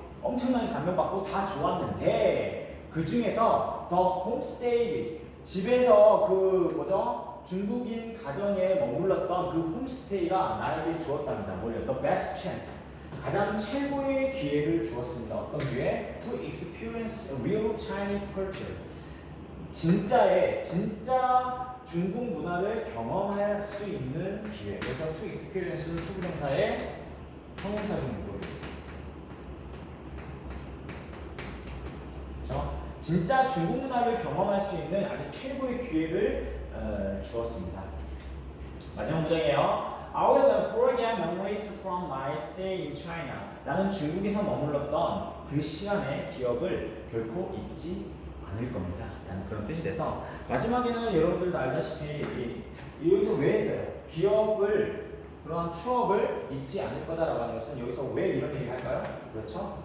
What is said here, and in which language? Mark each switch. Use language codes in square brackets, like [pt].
[ko] 엄청나게 감명받고 다 좋았는데 그 중에서 the homestay, 집에서 그 뭐죠? 중국인 가정에 머물렀던 그 홈스테이가 나에게 주었답니다. 뭐예요? [en] The best chance. [ko] 가장 최고의 기회를 주었습니다. 어떤 기회? [en] To experience real Chinese culture. [ko] 진짜 중국 문화를 경험할 수 있는 기회. 그래서 to experience는 투부정사의 형용사적인 문법이겠습니다. 그렇죠? 진짜 중국 문화를 경험할 수 있는 아주 최고의 기회를 주었습니다. 마지막 문장이에요. [en] I will never forget memories from my stay in China. [ko] 나는 중국에서 머물렀던 그 시간의 기억을 결코 잊지 않을 겁니다. 라는 그런 뜻이 돼서 마지막에는 여러분들도 알다시피 여기서 왜 했어요? 기억을, 그러한 추억을 잊지 않을 거다라고 하는 것은 여기서 왜 이런 얘기를 할까요? 그렇죠?